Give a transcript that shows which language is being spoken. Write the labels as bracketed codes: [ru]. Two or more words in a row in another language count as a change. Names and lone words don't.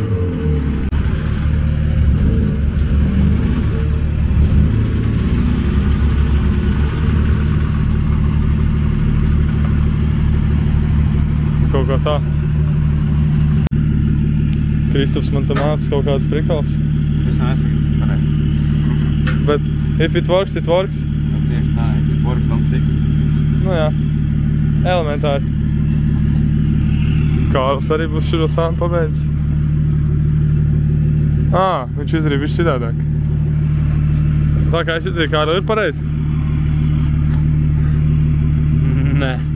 [lv] Kaut kā tā. Kristaps man tam māca kaut kāds prikals. Es nesaku, tas ir pareizi. [en] Bet if it works, it works. [lv] Nu, tieši tā, [en] if it works, don't fix it. [lv] Nu jā, elementāri. Kārlis arī būs širo sānu pabeidzis. Viņš izdarīja visu citādāk. Tā kā es izdarīju, Kārli ir pareizi? Nē.